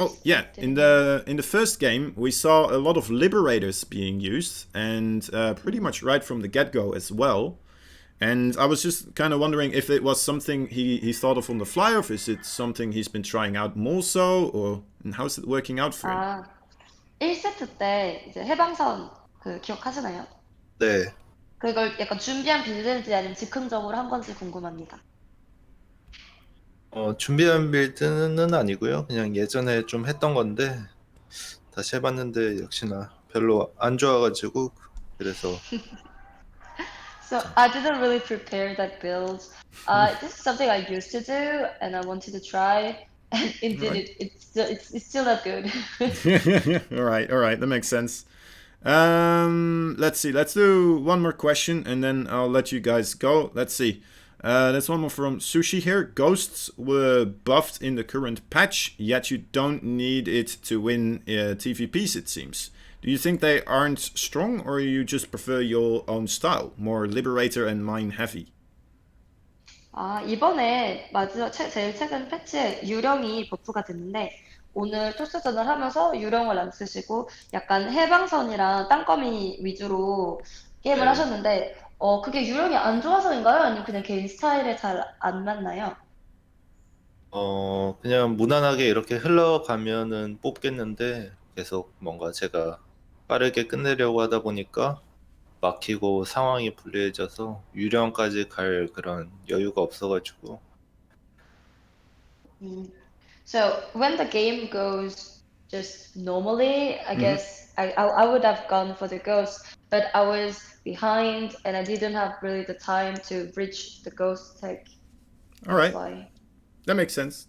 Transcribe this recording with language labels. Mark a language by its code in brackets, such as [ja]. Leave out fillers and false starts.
[en] Oh yeah, in the first game we saw a lot of liberators being used, and pretty much right from the get-go as well. And I was just kind of wondering if it was something he thought of on the fly, or if is it something he's been trying out more so, or and how's it working out for him? [ko] 1세트 때 이제 해방선 그 기억하시나요? 네, 그걸 약간 준비한 빌드인지 아니면 즉흥적으로 한 건지 궁금합니다. 준비한 빌드는 아니고요. 그냥 예전에 좀 했던 건데 다시 해봤는데 역시나 별로 안 좋아가지고 그래서 [en] So I didn't really prepare that build. This is something I used to do and I wanted to try. And indeed, Alright. it's still not good. All right, that makes sense. Let's see. Let's do one more question, and then I'll let you guys go. Let's see. There's one more from Sushi here. Ghosts were buffed in the current patch, yet you don't need it to win TVPs, it seems. Do you think they aren't strong, or you just prefer your own style, more liberator and mine heavy? [ko] 이번에 제일 최근 패치에 유령이 버프가 됐는데, 오늘 토스전을 하면서 유령을 안 쓰시고, 약간 해방선이랑 땅거미 위주로 게임을 네. 하셨는데, 그게 유령이 안 좋아서인가요? 아니면 그냥 개인 스타일에 잘 안 맞나요? 그냥 무난하게 이렇게 흘러가면은 뽑겠는데 계속 뭔가 제가 빠르게 끝내려고 하다 보니까 막히고 상황이 불리해져서 유령까지 갈 그런 여유가 없어가지고. Mm. [en] So when the game goes just normally, I Mm-hmm. guess I would have gone for the ghost, but I was behind and I didn't have really the time to reach the ghost tech. All That's why. That makes sense.